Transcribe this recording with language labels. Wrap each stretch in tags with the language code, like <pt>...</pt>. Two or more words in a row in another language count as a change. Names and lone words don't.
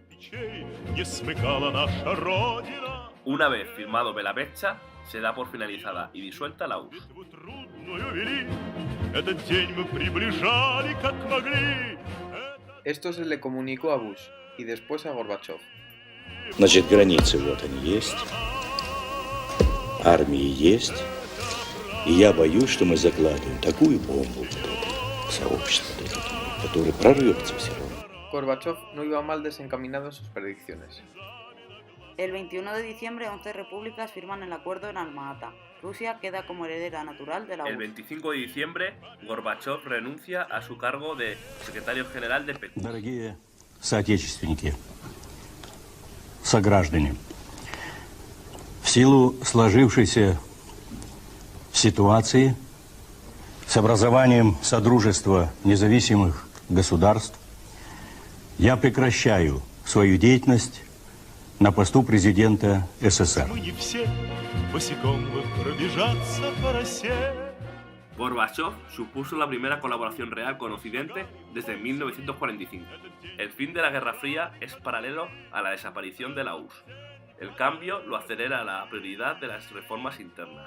<es>Una vez firmado Belaveza, se da por finalizada y disuelta la URSS. Esto se le comunicó a Bush y después a Gorbachev.</es> <ru>Значит, границы вот они есть, армии есть, и я боюсь, что мы закладываем такую бомбу в сообщество, которое прорвется все равно.</ru> <es>Gorbachev no iba mal desencaminado en sus predicciones. El 21 de diciembre, 11 repúblicas firman el acuerdo en Alma-Ata. Rusia queda como heredera natural de la URSS. El 25 de diciembre, Gorbachev renuncia a su cargo de secretario general de PQ.</es> <ru>Дорогие соотечественники, сограждане, в силу сложившейся ситуации с образованием Содружества независимых государств я прекращаю свою деятельность на посту президента СССР.</ru> <es>Gorbachev supuso la primera colaboración real con Occidente desde 1945. El fin de la Guerra Fría es paralelo a la desaparición de la URSS. El cambio lo acelera la prioridad de las reformas internas.</es>